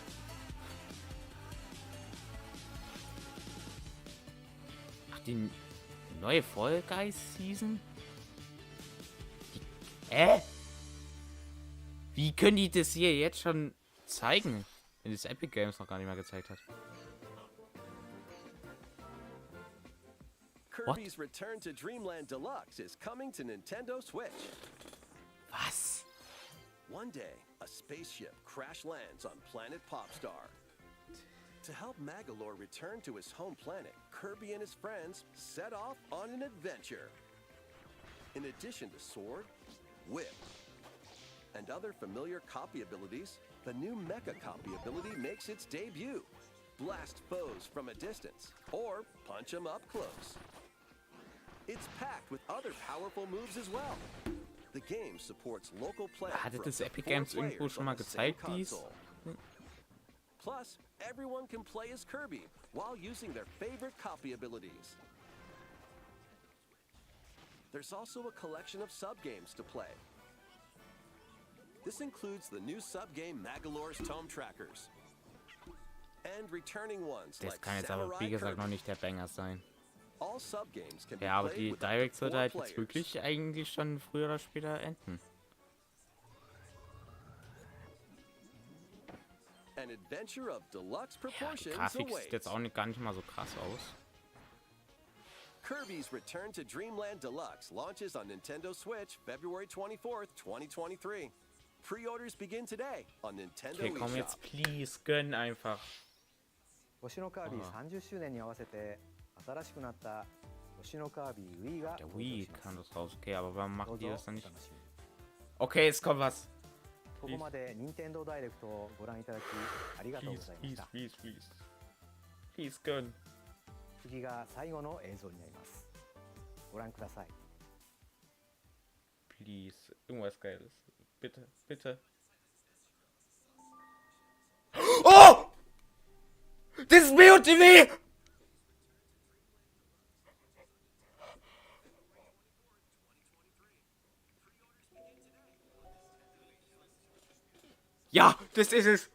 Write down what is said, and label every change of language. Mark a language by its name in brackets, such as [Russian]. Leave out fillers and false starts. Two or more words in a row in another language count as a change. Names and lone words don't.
[German] Ach, die neue Fall Guys Season? Wie können die das hier jetzt schon zeigen, wenn das Epic Games noch gar nicht mal gezeigt hat? [English] Kirby's Return to Dreamland Deluxe is coming to Nintendo Switch. [German] Was? [English] One day, a spaceship crash lands on planet Popstar. To help Magolor return to his home planet, Kirby and his friends set off on an adventure. In addition to sword, whip, and other familiar copy abilities, the new Mecha copy ability makes its debut. Blast foes from a distance, or punch them up close. It's packed with other powerful moves as well. The game supports local play. [German] Hatte das Epic Games irgendwo schon mal gezeigt, dies? [English] Plus, everyone can play as Kirby while using their favorite copy abilities. There's also a collection of sub-games to play. This includes the new sub-game Magolor's Tome Trackers. And returning ones [German] Das [English] like [German] kann jetzt aber, wie gesagt, noch nicht der Banger sein. [English] All sub-games can be [German] Ja, aber [English] played [German] die [English] with up to [German] Direct [English] 4 [German] sollte halt jetzt [English] players. [German] wirklich eigentlich schon früher oder später enden. [English] An adventure of deluxe [German] Ja, die [English] proportions [German] Grafik sieht [English] awaits. [German] jetzt auch nicht, gar nicht mal so krass aus. [English] Kirby's Return to Dreamland Deluxe launches on Nintendo Switch February 24th, 2023. Pre-orders begin today on Nintendo [German] Okay, komm [English] eShop. [German] jetzt, please, gönn einfach. [Japanese] 星のカービィ30周年に合わせて新しくなった星のカービィ Wii が [German] Der [Japanese] 登場 [German] Wii [Japanese] します [German] kann das raus. Okay, aber warum [Japanese] ど [German] macht [Japanese] う [German] die [Japanese] ぞ [German] das [Japanese] お [German] dann [Japanese] 楽 [German] nicht? [Japanese] しみに [German] Okay, es kommt was. [Japanese] ここまで任天堂ダイレクトをご覧いただきありがとうご [English] Please, [Japanese] ざいまし [English] please, [Japanese] た [English] please, please. Please, [German] gönn. [Japanese] 次が最後の映像になりますご覧ください [English] Please. [German] Irgendwas Geiles. Bitte, bitte. Oh! Das ist BOTW! Ja, das ist es.